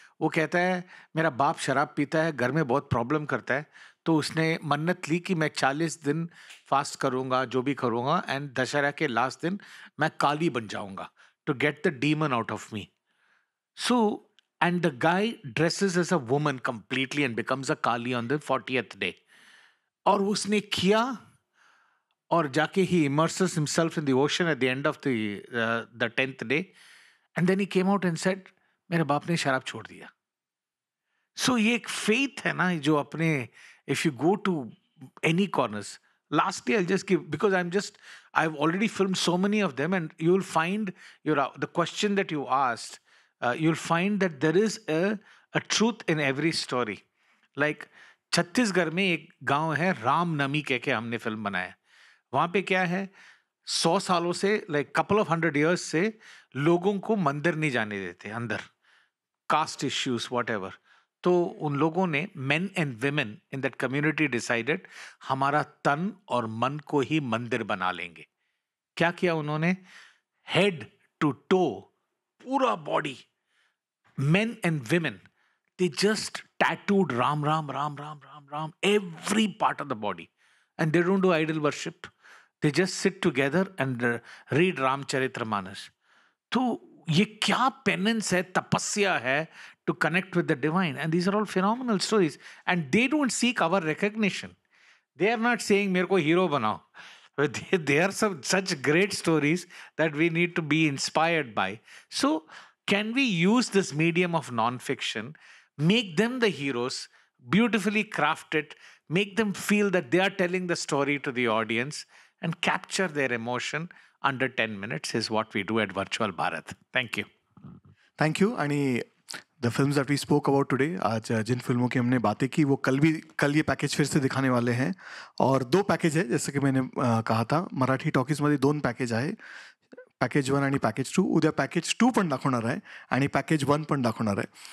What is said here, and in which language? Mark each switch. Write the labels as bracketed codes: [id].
[hi] वो कहता है मेरा बाप शराब पीता है, घर में बहुत प्रॉब्लम करता है. तो उसने मन्नत ली कि मैं 40 दिन फास्ट करूँगा, जो भी करूँगा, एंड दशहरा के लास्ट दिन मैं काली बन जाऊँगा [en] To get the demon out of me. So, and the guy dresses as a woman completely and becomes a Kali on the 40th day. [hi] और उसने किया, और जाके [en] he immerses himself in the ocean at the end of the 10th day. And then he came out and said, [hi] मेरे बाप ने शराब छोड़ दिया. [en] So [hi] ये एक faith है ना, जो अपने, [en] if you go to any corners. Lastly, I'll just give, because I've already filmed so many of them, and you'll find the question that you asked, you'll find that there is a truth in every story. [hi] Like Chhattisgarh में एक गांव है रामनमी कह के हमने film बनाया. वहाँ पे क्या है, 100 सालों से, [en] like couple of 100 years [hi] से लोगों को मंदिर नहीं जाने देते अंदर, कास्ट इश्यूज whatever. तो उन लोगों ने, [en] men and women in that community decided, [hi] हमारा तन और मन को ही मंदिर बना लेंगे. क्या किया उन्होंने, [en] head to toe, पूरा body, men and women, they just tattooed Ram, Ram, Ram, Ram, Ram, Ram, every part of the body. And they don't do idol worship. They just sit together and read Ramcharitramanas. [hi] तो ये क्या penance है, तपस्या है [en] to connect with the divine. And these are all phenomenal stories. And they don't seek our recognition. They are not saying [hi] मेरे को hero बनाओ. [en] They are such great stories that we need to be inspired by. So can we use this medium of non-fiction, make them the heroes, beautifully crafted, make them feel that they are telling the story to the audience, and capture their emotion under 10 minutes is what we do at Virtual Bharat. Thank you. Thank you. And the films that we spoke about today, [hi] आज जिन फिल्मों की हमने बातें की, वो कल ये package फिर से दिखाने वाले हैं. और 2 पैकेज है, जैसे कि मैंने कहा था, [mr] मराठी टॉकीजमध्ये 2 पॅकेज आहे, पॅकेज 1 आणि पॅकेज 2. उद्या पॅकेज 2 पण दाखवणार आहे आणि पॅकेज 1 पण दाखवणार आहे.